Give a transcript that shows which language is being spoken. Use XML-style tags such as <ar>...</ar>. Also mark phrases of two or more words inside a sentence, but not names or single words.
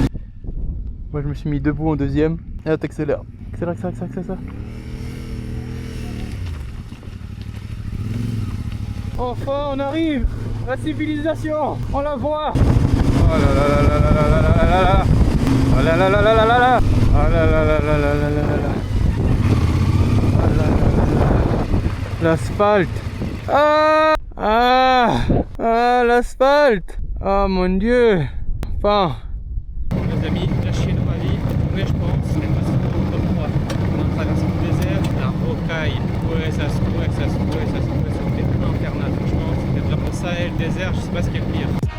<fr>Moi je me suis mis debout en deuxième et là t'accélères. Accélère. Enfin on arrive, la civilisation, on la voit. Oh là là là là là là là là là. Oh là là là là là là là. Oh là là là là là là là là. Oh là là là là. L'asphalte. Ah, l'asphalte. Oh mon dieu. Enfin. Les amis, la Chine ma vie, mais je pense que c'est comme moi. On a traversé le désert, la rocaille, ouais ça c'était infernal, franchement, c'était vraiment ça et le désert, je sais pas ce qui est le pire.</fr>